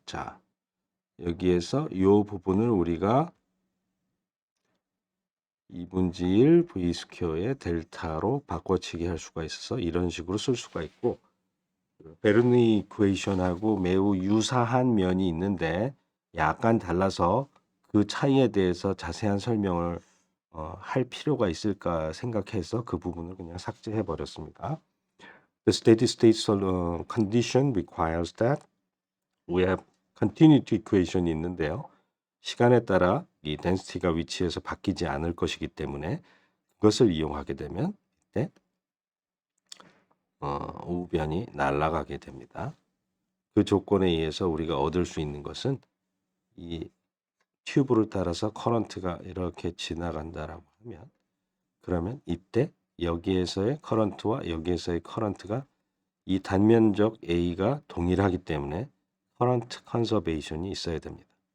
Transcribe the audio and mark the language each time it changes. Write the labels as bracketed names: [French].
[Korean] 자, 여기에서 이 부분을 우리가 2분의 1 v 스퀘어의 델타로 바꿔치기 할 수가 있어서 이런 식으로 쓸 수가 있고 베르누이 이퀘이션하고 매우 유사한 면이 있는데 약간 달라서 그 차이에 대해서 자세한 설명을 할 필요가 있을까 생각해서 그 부분을 그냥 삭제해 버렸습니다. [English] The steady state condition requires that we have continuity equation이 [Korean] 있는데요. 시간에 따라 이 density가 위치에서 바뀌지 않을 것이기 때문에 그것을 이용하게 되면 이때 우변이 날아가게 됩니다. 그 조건에 의해서 우리가 얻을 수 있는 것은 이 튜브를 따라서 커런트가 이렇게 지나간다라고 하면 그러면 이때 여기에서의 커런트와 여기에서의 커런트가 이 단면적 A가 동일하기 때문에 커런트 컨서베이션이 있어야 됩니다.